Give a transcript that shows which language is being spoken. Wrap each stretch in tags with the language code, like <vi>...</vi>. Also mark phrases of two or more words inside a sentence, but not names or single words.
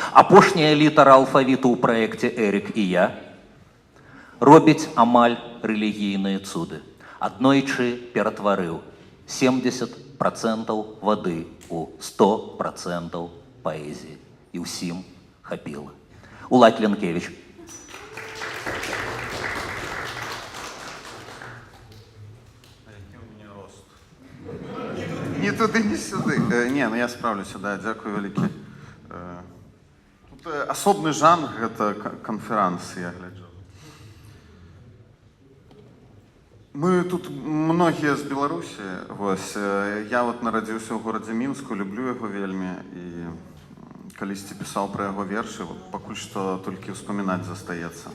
<be>Апошняя літара алфавіту ў праекце «Эрік і я» робіць амаль рэлігійныя цуды. Аднойчы ператварыў 70% вады у 100% паэзіі. І ўсім хапіла. Уладзь Ленкевіч.</be> <uk>Ні туди, ні сюди.</uk> <ru>Не, ну я справлюся,</ru> <be>да, дзякую вялікі. Тут асобны жанр, гэта канферанс, я гляджу. Мы тут многія з Беларусі, вось, я вот нарадзіўся ў горадзе Мінску, люблю яго вельмі, і калісьці пісаў пра яго вершы, вот, пакуль што толькі ўспамінаць застаецца.</be>